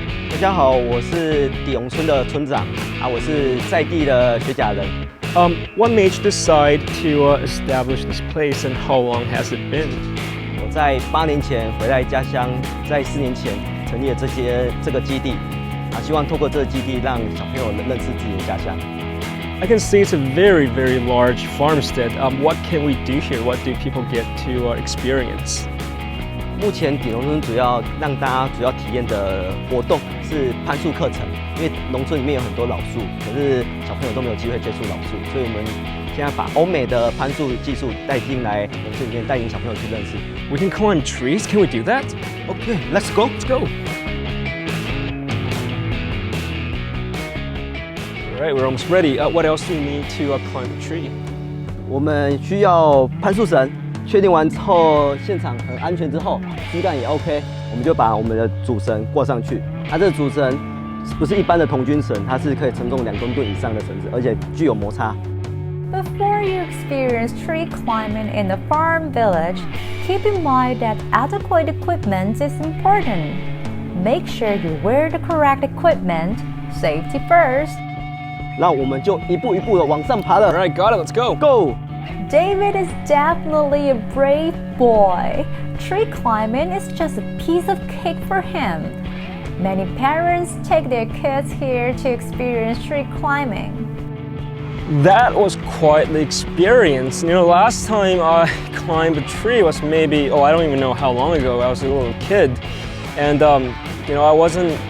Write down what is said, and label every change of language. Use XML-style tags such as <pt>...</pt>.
<zh>大家好，我是底永村的村长啊，我是在地的学甲人。</zh> <en>What made you decide to establish this place, and how long has it been?</en> <zh>我在8年前回来家乡，在4年前成立了这个基地啊，希望透过这个基地让小朋友能认识自己的家乡。</zh> <en>I can see it's a very, very large farmstead. What can we do here? What do people get to experience?</en> <zh>目前底农村主要让大家主要体验的活动是攀树课程，因为农村里面有很多老树，可是小朋友都没有机会接触老树，所以我们现在把欧美的攀树技术带进来农村里面，带领小朋友去认识。</zh> <en>We can climb trees. Can we do that? Okay, let's go. Let's go. All right, we're almost ready. What else do we need to climb the tree?</en> <zh>我们需要攀树绳。确定完之后，现场很安全之后，枝干也 OK， 我们就把我们的主绳挂上去。它这个主绳不是一般的童军绳，它是可以承重2公吨以上的绳子，而且具有摩擦。</zh> <en>Before you experience tree climbing in the farm village, keep in mind that adequate equipment is important. Make sure you wear the correct equipment. Safety first.</en> <zh>那我们就一步一步的往上爬了。</zh> <en>All right, got it. Let's go. Go! David is definitely a brave boy. Tree climbing is just a piece of cake for him. Many parents take their kids here to experience tree climbing. That was quite the experience. You know, last time I climbed a tree was maybe, I don't even know how long ago. I was a little kid. And, you know, I wasn't</en>